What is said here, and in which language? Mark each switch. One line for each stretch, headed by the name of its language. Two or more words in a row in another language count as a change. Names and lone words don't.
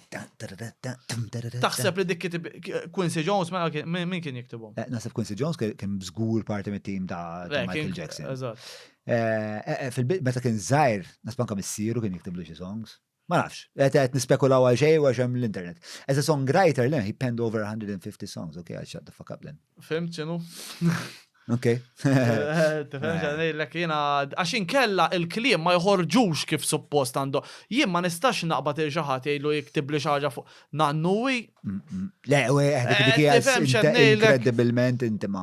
Maltese: Taħseb li dik kiteb Quincy Jones min kien jiktibhom? Naħseb Quincy Jones kien żgur parti mit-tim ta' Michael Jackson. Eżatt. Fil-bit meta kien żgħir, nasbanka missieru kien jiktiblu xi songs. Ma nafx, qed nispekulaw għal xejn għax hemm l-internet.
English: As a songwriter, he penned over 150 songs. Okay, I'll shut the fuck up then.
Maltese: Fimt x'inhu? Okay. Tifhem x'għanejlek jiena għax inkella il-kliem ma jħorġux kif suppost għandu. Jien ma nistax naqbad il xi ħadd jgħidu jiktib li xi ħaġa fuq nannuwi. Le, dik hija inkredibilment intima.